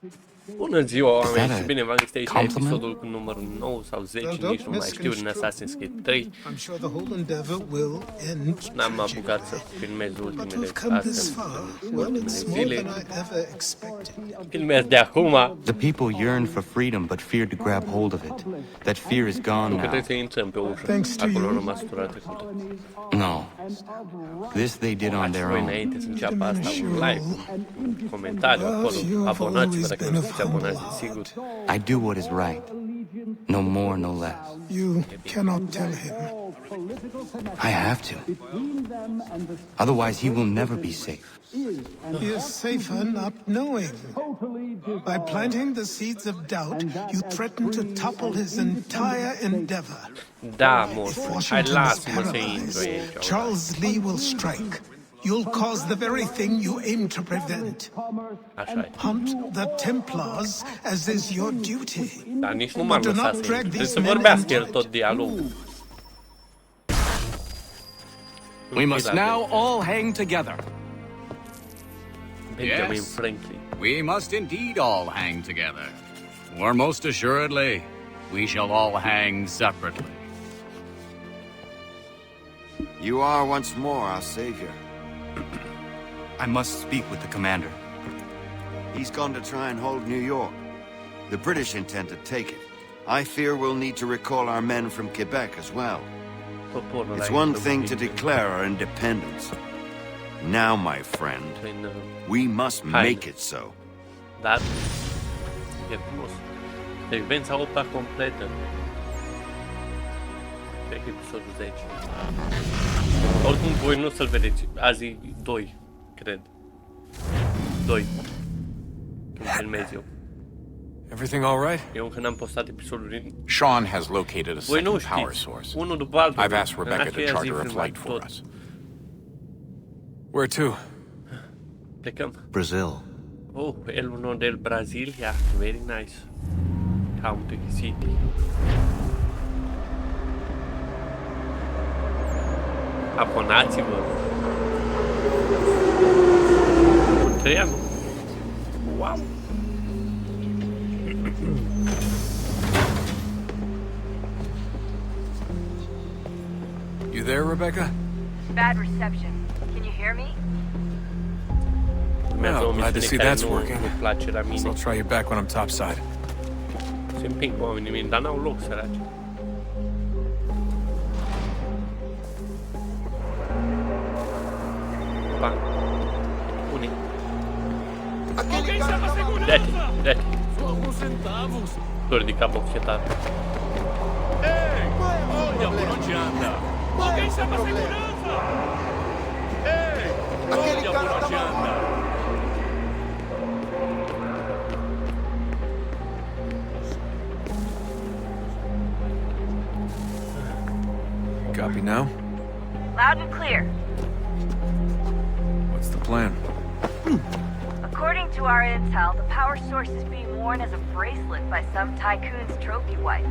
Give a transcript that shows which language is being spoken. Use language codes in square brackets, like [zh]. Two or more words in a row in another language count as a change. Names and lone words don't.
[ro] Bună ziua, [en] Is [ro] oameni, [en] that [ro] și a bine v-am găsit aici la [en] compliment? [ro] episodul cu numărul 9 sau 10, [en] Well, [ro] nici [en] don't [ro] nu mai știu, din [en] misconstrue. [ro] Assassin's Creed 3. [en] I'm sure the whole endeavor will end [ro] N-am apucat să [en] tragically. [ro] filmez [en] But [ro] ultimele [en] we've come this [ro] astea, [en] far. Well, [ro] ultimele [en] it's more [ro] zile. [en] than I ever expected. [ro] Filmez de acum, [en] The people yearn for freedom but fear to grab hold of it. That fear is gone [ro] că [en] now. [ro] trebuie să intrăm pe ușă. [en] Thanks to [ro] Acolo [en] you. [ro] a rămas tura trecută. [en] No. This they did on their [ro] Voi [en] own. [ro] înainte să înceapă asta, un live, un comentariu acolo, abonați-vă dacă nu sunteți abonați, desigur. [en] I do what is right. No more, no less. You cannot tell him. I have to. Otherwise, he will never be safe. He is safer not knowing. By planting the seeds of doubt, you threaten to topple his entire endeavor. [ro] Da, [en] If [ro] moșule, hai [en] Washington is [ro] lasă-mă să intru [en] paralyzed, [ro] aici. [en] Charles Lee will strike. You'll cause the very thing you aim to prevent. [ro] Așa-i. [en] Hunt the Templars as is your duty. [ro] Dar nici nu m-am [en] Do not [ro] lăsat să [en] drag [ro] intru. Trebuie [en] these [ro] să [en] men [ro] vorbească [en] into [ro] el [en] it. [ro] tot dialogul. [en] We must now all hang together. Benjamin Yes. Franklin. We must indeed all hang together. Or most assuredly, we shall all hang separately. You are once more our savior. I must speak with the commander. He's gone to try and hold New York. The British intend to take it. I fear we'll need to recall our men from Quebec as well. [ro] Poporul [en] It's [ro] ăla [en] one [ro] e [en] thing to [ro] stăpânit [en] declare our independence. Now, my friend, [ro] în, [en] we must make it so. [ro] Dar e frumos. Secvența 8 completă. Cred că episodul 10. Oricum voi nu o să-l vedeți. Azi 2, cred. 2. Când filmez eu. [en] Everything all right? [ro] Eu încă n-am postat episodul din... [en] Sean has located a [ro] Voi nu [en] second power [ro] știți. [en] source. [ro] Unul după altul. [en] I've asked [ro] În [en] Rebecca to [ro] aceeași zi [en] charter a [ro] filmăm [en] flight for [ro] tot. [en] us. Where to? [ro] Plecăm. [en] Brazil. [es] Oh, el uno del Brasilia. [en] Very nice. Country City. [ro] Abonați-vă. Treia. Wow. [en] You there, Rebecca? Bad reception. Can you hear me? [ro] Urmează o [en] glad to see [ro] misiune care [en] that's [ro] nu [en] working. [ro] place la [en] So [ro] mine. [en] I'll try you back when I'm topside. [ro] Se împing oamenii mei, dar n-au loc, săraci. Pa. Pune. Dete, dete. [pt] Tô de cabo afetado. Olha por onde anda! Alguém chama a segurança! Ei! Olha por onde anda! [en] Copy now? Loud and clear. What's the plan? According to our intel, the power source is being worn as a bracelet by some tycoon's trophy wife.